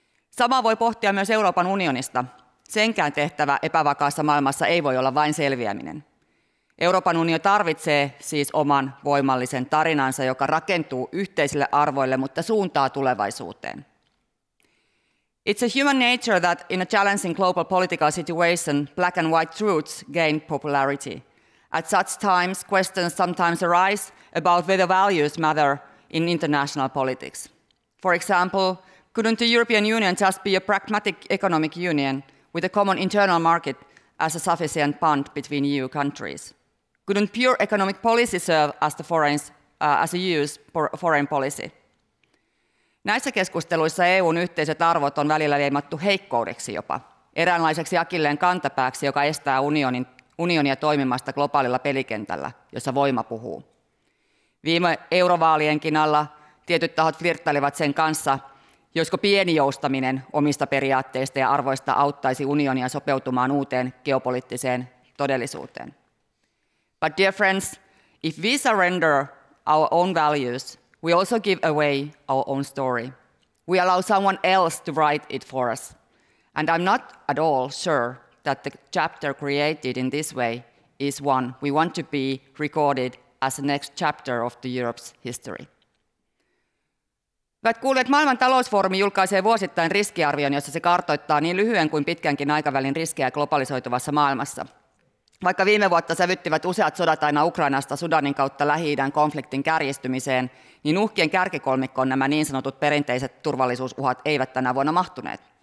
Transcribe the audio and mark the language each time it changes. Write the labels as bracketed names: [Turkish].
[Finnish] Sama voi pohtia myös Euroopan unionista. Senkään tehtävä epävakaassa maailmassa ei voi olla vain selviäminen. Euroopan unioni tarvitsee siis oman voimallisen tarinansa, joka rakentuu yhteisille arvoille, mutta suuntaa tulevaisuuteen. [English] It's a human nature that in a challenging global political situation, black and white truths gain popularity. At such times, questions sometimes arise about whether values matter in international politics. For example, couldn't the European Union just be a pragmatic economic union with a common internal market as a sufficient bond between EU countries? Couldn't pure economic policy serve as a EU's foreign policy? [Finnish] Näissä keskusteluissa EUn yhteiset arvot on välillä leimattu heikkoudeksi jopa, eräänlaiseksi akilleen kantapääksi, joka estää unionia toimimasta globaalilla pelikentällä, jossa voima puhuu. Viime eurovaalienkin alla tietyt tahot flirttailivat sen kanssa, josko pieni joustaminen omista periaatteista ja arvoista auttaisi unionia sopeutumaan uuteen geopoliittiseen todellisuuteen. [English] But dear friends, if we surrender our own values, we also give away our own story. We allow someone else to write it for us. And I'm not at all sure that the chapter created in this way is one we want to be recorded as the next chapter of the Europe's history. [Finnish] Hyvät kuulijat, Maailman talousfoorumi julkaisee vuosittain riskiarvion, jossa se kartoittaa niin lyhyen kuin pitkänkin aikavälin riskejä globalisoituvassa maailmassa. Vaikka viime vuotta sävyttivät useat sodat aina Ukrainasta Sudanin kautta Lähi-idän konfliktin kärjistymiseen, niin uhkien kärkikolmikkoon nämä niin sanotut perinteiset turvallisuusuhat eivät tänä vuonna mahtuneet.